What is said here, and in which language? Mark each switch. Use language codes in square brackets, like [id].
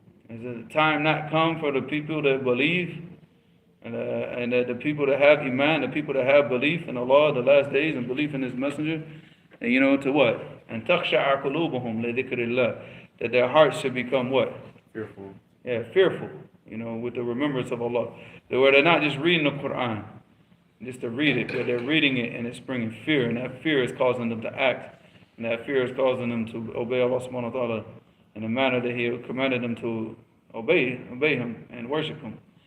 [en] Is the time not come for the people that believe and the people that have iman, the people that have belief in Allah, the last days, and belief in His Messenger, and to what? [ar] And تَخْشَعَ قُلُوبُهُمْ لِذِكْرِ اللَّهِ. [en] That their hearts should become what? Fearful. Yeah, fearful, with the remembrance of Allah. Where they're not just reading the Quran, just to read it, but they're reading it and it's bringing fear, and that fear is causing them to act, and that fear is causing them to obey Allah subhanahu wa ta'ala in the manner that He commanded them to obey Him and worship Him.